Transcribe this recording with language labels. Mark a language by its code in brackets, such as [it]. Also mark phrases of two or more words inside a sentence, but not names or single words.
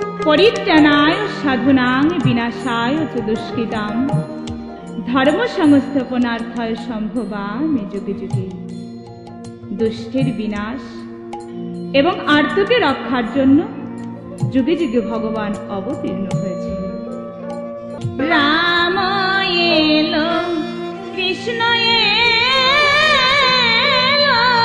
[sa] পরিত্রাণায় সাধুনাং বিনাশায় চ দুষ্কৃতাম ধর্ম সংস্থাপনার্থায় সম্ভবামি যুগে যুগে। [bn] দুষ্টের বিনাশ এবং আর্তকে রক্ষার জন্য যুগে যুগে ভগবান অবতীর্ণ হয়েছে। রাম এলো, কৃষ্ণ এলো,